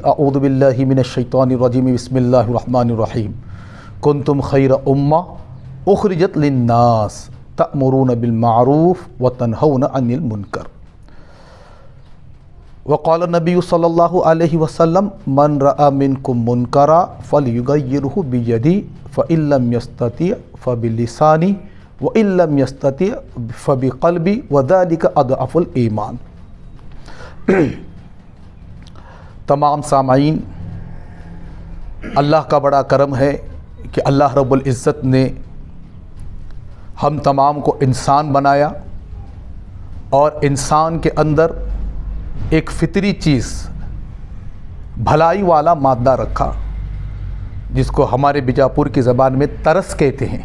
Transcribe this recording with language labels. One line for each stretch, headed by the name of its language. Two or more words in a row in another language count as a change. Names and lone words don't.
Arabic: أعوذ بالله من الشيطان الرجيم. بسم الله الرحمن الرحيم. كنتم خير أمة أخرجت للناس تأمرون بالمعروف وتنهون عن المنكر. وقال النبي صلى الله عليه وسلم من رأى منكم منكرا فليغيره بيده فإن لم يستطع فبلسانه وإن لم يستطع فبقلبه وذلك أضعف الإيمان.
Urdu: تمام سامعین، اللہ کا بڑا کرم ہے کہ اللہ رب العزت نے ہم تمام کو انسان بنایا اور انسان کے اندر ایک فطری چیز، بھلائی والا مادہ رکھا، جس کو ہمارے بیجاپور کی زبان میں ترس کہتے ہیں.